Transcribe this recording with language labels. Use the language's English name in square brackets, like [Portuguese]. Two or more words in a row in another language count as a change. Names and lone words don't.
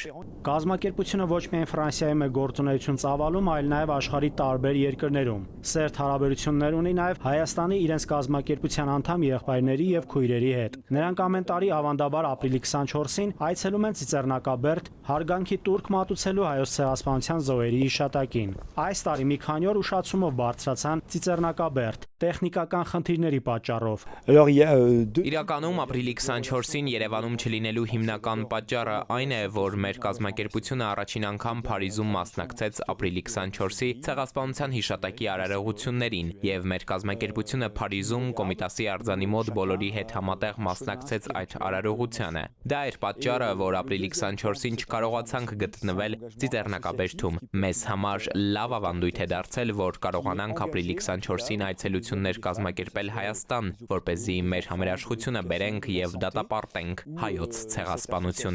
[Armenian] Կազմակերպությունը ոչ միայն Ֆրանսիայում է գործունեություն ծավալում, այլ նաև աշխարհի տարբեր երկրներում։ Սերտ հարաբերություններ ունի նաև Հայաստանի իրենց կազմակերպության անդամ եղբայրների եւ քույրերի հետ։ Նրանք ամեն տարի ավանդաբար ապրիլի 24-ին այցելում են Ծիծեռնակաբերդ հարգանքի տուրք մատուցելու Հայոց ցեղասպանության զոհերի հիշատակին։ Այս տարի մի քանի օր ուշացումով բարձրացան Ծիծեռնակաբերդ տեխնիկական խնդիրների պատճառով։ [French] Alors, il y a deux. [Armenian] Իրականում ապրիլի 24-ին Երևանում չլինելու հիմնական պատճառը այն է, որ մեր կազմակերպությունը առաջին անգամ Փարիզում մասնակցեց ապրիլի 24-ի ցեղասպանության հիշատակի արարողություններին, եւ մեր կազմակերպությունը Փարիզում Կոմիտասի արձանի մոտ բոլորի հետ համատեղ մասնակցեց այդ արարողությանը։ Դա էր պատճառը, որ ապրիլի 24-ին չկարողացանք գտնվել Ծիծեռնակաբերդում։ Մեզ համար լավ ավանդույթ է դարձել, որ կարողանանք ապրիլի 24-ին այցելություններ կազմակերպել Հայաստան, որպեսզի մեր համերաշխությունը բերենք եւ դատապարտենք հայոց ցեղասպանությունը։